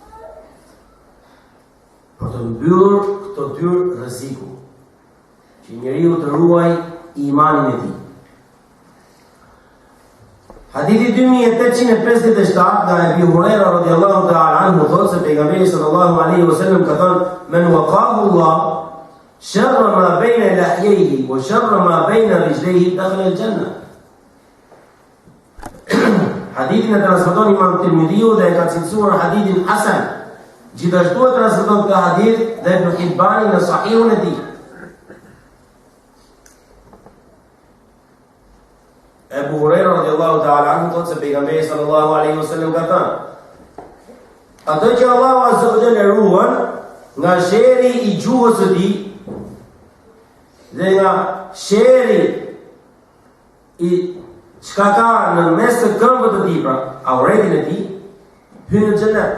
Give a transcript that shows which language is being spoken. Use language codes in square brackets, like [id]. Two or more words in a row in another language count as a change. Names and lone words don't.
[sq] Për të mbyllur këto dy rreziku, që njeriu të ruajë imanin e tij. Hadithi 2857 nga Ebi Hurajra [ar] رضي الله تعالى عنه [sq] thotë se pejgamberi [ar] صلى الله عليه وسلم [sq] ka thënë: [ar] "من وقاه الله شر ما بين لحييه وشر ما بين رجليه دخل الجنة." [sq] Hadithin e transmeton Imam Tirmidhiu dhe e ka cilësuar hadithin hasan. Gjithashtu e transmeton këtë hadith dhe Ibn Hibbani në Sahihun e tij. Ebu Hurajra [ar] رضي الله تعالى عنه [sq] thotë se pejgamberi [ar] صلى الله عليه وسلم [sq] ka thënë: "Ato që Allahu [ar] عز وجل [sq] ruan nga sheri i gjuhës së tij dhe nga sheri i çka ka në mes të këmbëve të tij, pra auretin e tij, hyn në xhenet."